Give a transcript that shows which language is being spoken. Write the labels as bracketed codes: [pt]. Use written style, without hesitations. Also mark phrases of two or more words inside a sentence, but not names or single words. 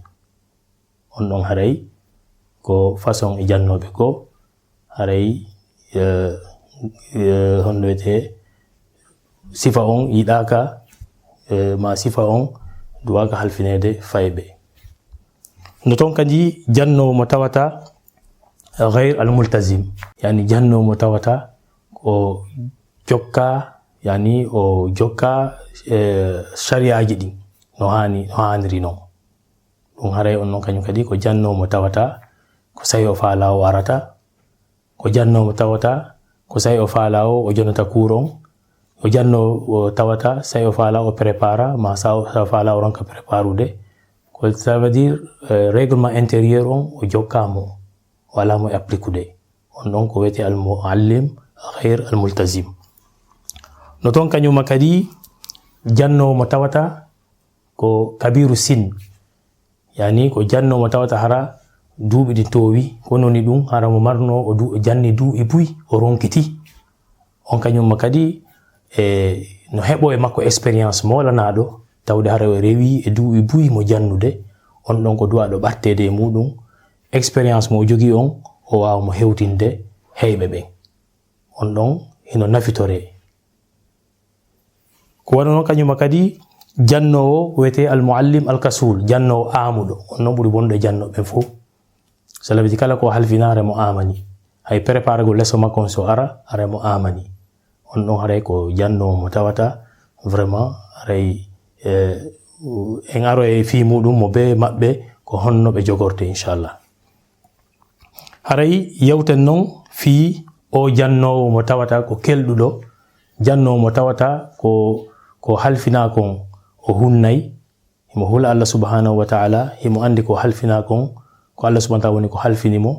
[ff] on ɗon haray ko façon e jannoɓe ko haray honno wiyete sifa on yiɗaka ma sifa on duwaka halfinede fayɓe. no ton kadi jannowo mo tawata [ar] غير الملتزم، يعني [ff] jannowo mo tawata ko jokka, yani o jokka shariaji ɗin no haniri non. ɗum haray on non kañum kadi ko jannowo mo tawata ko sayi o faala o arata, ko jannowo mo tawata ko sayi o faala o jonata kuuron, o jannowo tawata sayi o faala o prépara ma sa faala o ronka préparude, ko [fr] ça veut dire règlement intérieur [ff] on o jokkamo wala mo appliquude. on ɗon ko wiyete [ar] المعلم غير الملتزم. [ff] no ton kañuma kadi jannowo mo tawata ko [ar] كبير السن, [ff] yani ko jannowo mo tawata hara duuɓi ɗi towi ko noni ɗum hara mo marno o janni duuɓi buy o ronkiti. on kañumma kadi no heɓo e makko expérience molanaɗo tawde hara o rewi e duuɓi buy mo jannude, on ɗon ko duwaɗo ɓattede e muɗum expérience mo jogi on o wawa mo hewtinde heyɓe ɓen. on ɗon hino nafitore. ko waɗano kañuma kadi jannowo wiyete [ar] المعلم الكسول, [ff] jannowo amuɗo. on ɗon ɓuri bonɗo e jannoɓe fof. [fr] cela veut dire [ff] kala ko halfina hara mo amani, hay préparé go lesso makko so ara mo amani. on ɗon haray ko jannowo mo tawata vraiment haray en aro e fi muɗum mo be maɓɓe ko honno ɓe jogorte inchallah. haray yewten noon fi o jannowo mo tawata ko kelɗuɗo, jannowo mo tawata ko halfina kon o hunnay, himo hula Allah [ar] سبحانه وتعالى, [ff] himo andi ko halfina kon ko Allah [ar] سبحانه وتعالى [ff] woni ko halfinimo.